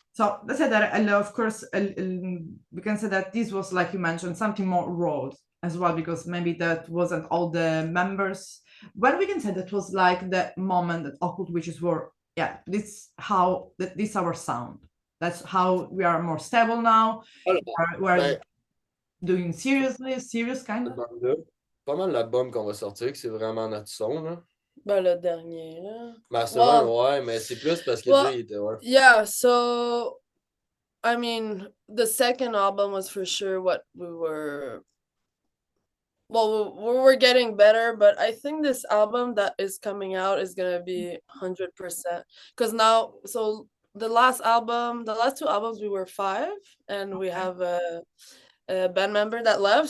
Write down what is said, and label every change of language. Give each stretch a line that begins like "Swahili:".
English: So let's say that, of course, we can say that this was, like you mentioned, something more raw as well, because maybe that wasn't all the members. Well, we can say that was like the moment that Occult Witches were, this is our sound. That's how we are more stable now. doing serious kind of?
French: Album-là. Pas mal l'album qu'on va sortir, que c'est vraiment notre son, là. Ben, le dernier, là. Mastermind,
English: Well,
French: ouais, mais c'est plus parce que
English: well,
French: Jay, il était, ouais.
English: yeah, so I mean, the second album was for sure what we were. Well, we're getting better, but I think this album that is coming out is gonna be 100%. Because now, so the last two albums, we were 5, and we have a band member that left.